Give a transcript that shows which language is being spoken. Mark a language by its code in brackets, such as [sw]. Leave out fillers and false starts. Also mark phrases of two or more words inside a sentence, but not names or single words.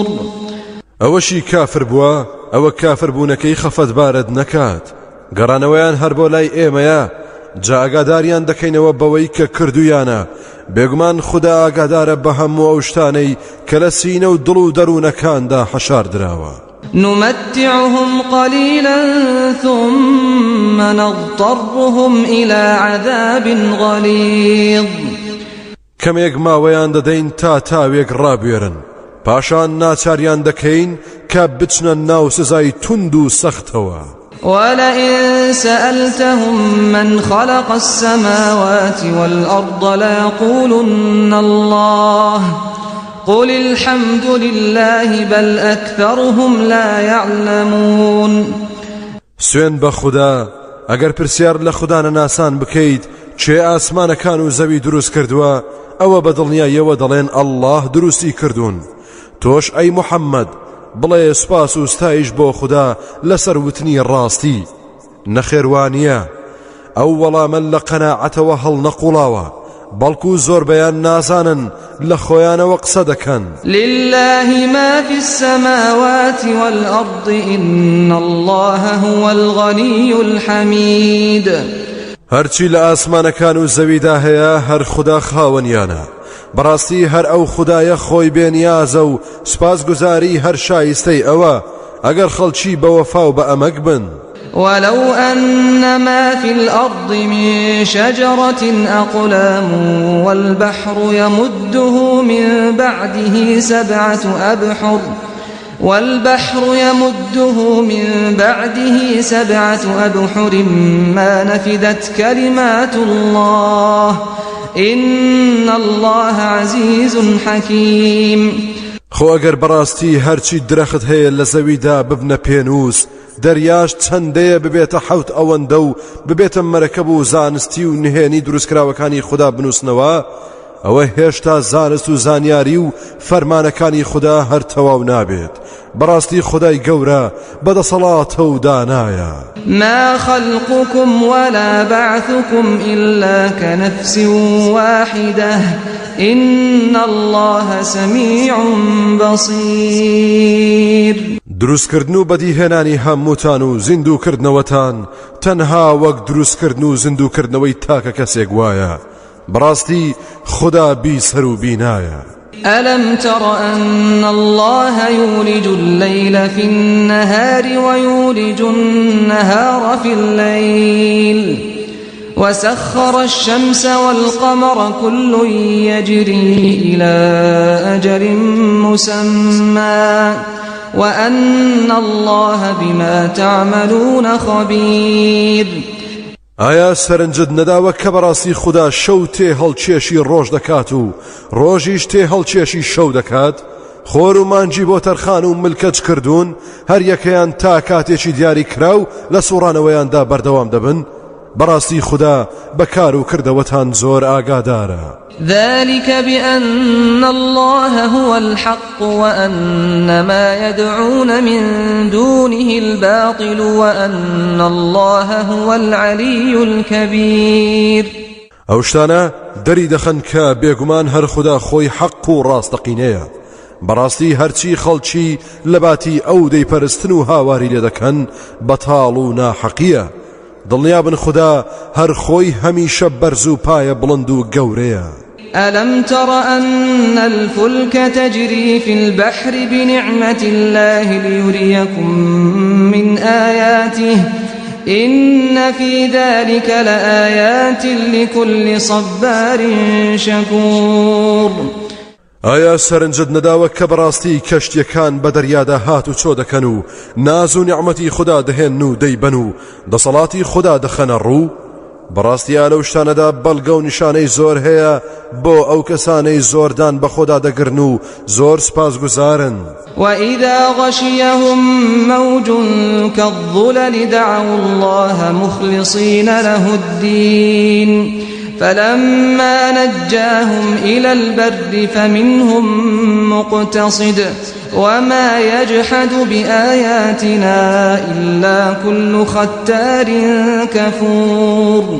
[ckb] ئەوەشی کافر بووە ئەوە کافر بوونەکەی خەفەت بارد نەکات گەڕانەوەیان هەر بۆ لای ئێمەیە جا ئاگاداریان دەکەینەوە بەوەی کە کردویانە بێگومان خوددا ئاگادارە بە هەموو ئەو شتانەی کە لە سینە و دڵ و دەروونەکاندا حەشار درراوە. [ar] نمتعهم قليلا ثم نضطرهم إلى عذاب غليظ. [ckb] کەمێک ماوەیان دەدەین تا تاوێک ڕابێرن پاشان ناچاریان دەکەین کە بچنە ناو سزای توند و سەختەوە. [ar] ولئن سألتهم من خلق السماوات والأرض ليقولن الله قل الحمد لله بل أكثرهم لا يعلمون. [ckb] سوێن بە خوددا ئەگەر پرسیار لە خوددانە ناسان بکەیت چێ ئاسمانەکان و زەوی دروست کردووە ئەوە بە دڵنیاییەوە دەڵێن ئەڵڵاه دروستی کردوون. تۆش ئەی موحەممەد بڵێ سوپاس و ستایش بۆ خوددا لەسەر وتنی ڕاستی نەخێوانیە ئەو وەڵامە لە قەناعەتەوە هەڵ نەقوڵاوە بەڵکو زۆربەیان نازانن لە خۆیانەوە قسە دەکەن. [ar] لله ما في السماوات والأرض إن الله هو الغني الحميد. [ckb] هەرچی لە ئاسمانەکان و زەویدا هەیە هەر خوددا خاوەنیانە بەڕاستی هەر ئەو خوددایە خۆی بێنیازە و سپاسگوزاری هەر شایستەی ئەوە ئەگەر خەڵکی بەوەفا و بە ئەمەک بن. [ar] ولو أن ما في الأرض من شجرة أقلام والبحر يمده من بعده سبعة أبحر ما نفدت كلمات الله إن الله عزيز حكيم. [ckb] خۆ ئەگەر بەڕاستی هەرچی درەخت هەیە لە زەویدا ببنە پێنووس دەریاش چەندەیە ببێتە حەوت ئەوەندە و ببێتە مەرەکەب و زانستی و نهێنی دروستکراوەکانی خوددا بنووسنەوە ئەوە هێشتا زانست و زانیاری و فەرمانەکانی خوددا هەر تەواو نابێت بەڕاستی خودای گەورە بەدەسەڵاتە و دانایە [ar] ما خلقكم ولا بعثكم إلا كنفس واحدة إن الله سميع بصير [ckb] دروستکردن و بەدیهێنانی هەمووتان و زیندووکردنەوەتان تەنها وەک دروستکردن و زیندووکردنەوەی تاکە کەسێک وایە بەڕاستی خوددا بیسەر و بینایە [ar] ألم تر أن الله يولج الليل في النهار ويولج النهار في الليل وسخر الشمس والقمر كل يجري إلى أجل مسمى وأن الله بما تعملون خبير [ckb] ئایا سەرنجت نەداوە کە بەڕاستی خوددا شەو تێ هەڵکێشی ڕۆژ دەکات و ڕۆژیش تێ هەڵکێشی شەو دەکات خۆر و مانجی بۆ تەرخان و ملکەت کردوون هەر یەکەیان تا کاتێکی دیاری کراو لە سوڕانەوەیاندا بەردەوام دەبن بەڕاستی خوددا بەکار و کردەوەتان زۆر ئاگادارە [ar] ذلك بأن الله هو الحق وأن ما يدعون من دونه الباطل وأن الله هو العلي الكبير [ckb] ئەو شتانە دەری دەخەن کە بێگومان هەر خوددا خۆی حەق و ڕاستەقینەیە بەڕاستی هەرچی خەڵکی لە باتی ئەو دەیپەرستن و هاواری لێ دەکەن بەتاڵ و ناحەقیە دڵنیا بن خوددا هەر خۆی هەمیشە بەرز و پایە بڵند و گەورەیە [ar] ألم تر أن الفلك تجري في البحر بنعمة الله ليريكم من آياته إن في ذلك لآيات لكل صبار شكور [ckb] ئایا سەرنجت نەداوە کە بەڕاستی کەشتیەکان بە دەریادا هات و چۆ دەکەن و ناز و نیعمەتی خوددا دەهێن و دەیبەن و دەسەڵاتی خوددا دەخەنە ڕوو بەڕاستیە لەو شتانەدا بەڵگە و نیشانەی زۆر هەیە بۆ ئەو کەسانەی زۆردان بە خوددا دەگرن و زۆر سپاسگوزارن [ar] وإذا غشيهم موج كالظلل دعوا الله مخلصين له الدين فلما نجاهم إلى البر فمنهم مقتصد وما يجحد بآياتنا إلا كل ختار كفور